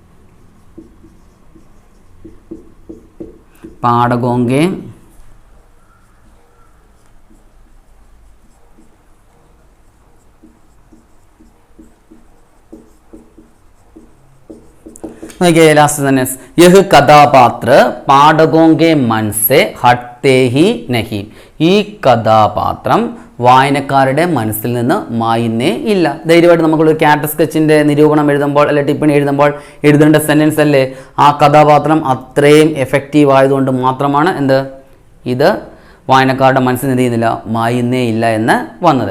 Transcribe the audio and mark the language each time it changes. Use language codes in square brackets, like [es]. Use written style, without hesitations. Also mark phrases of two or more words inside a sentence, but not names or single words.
[hi] പാഠകോങ്കെ നോക്കിയേ, [en] last sentence, [hi] यह कथापात्र पाठकों के मन से हटते ही नहीं. [ml] ഈ കഥാപാത്രം വായനക്കാരുടെ മനസ്സിൽ നിന്ന് മായുന്നേ ഇല്ല. ധൈര്യമായിട്ട് നമുക്കൊരു [en] character sketch [ml] നിരൂപണം എഴുതുമ്പോൾ അല്ലെ ടിപ്പണി എഴുതുമ്പോൾ എഴുതേണ്ട സെൻറ്റൻസ് അല്ലേ? ആ കഥാപാത്രം അത്രയും എഫക്റ്റീവ് ആയതുകൊണ്ട് മാത്രമാണ് എന്ത് ഇത് വായനക്കാരുടെ മനസ്സിൽ എന്ത് ചെയ്യുന്നില്ല, മായുന്നേ ഇല്ല എന്ന് വന്നത്.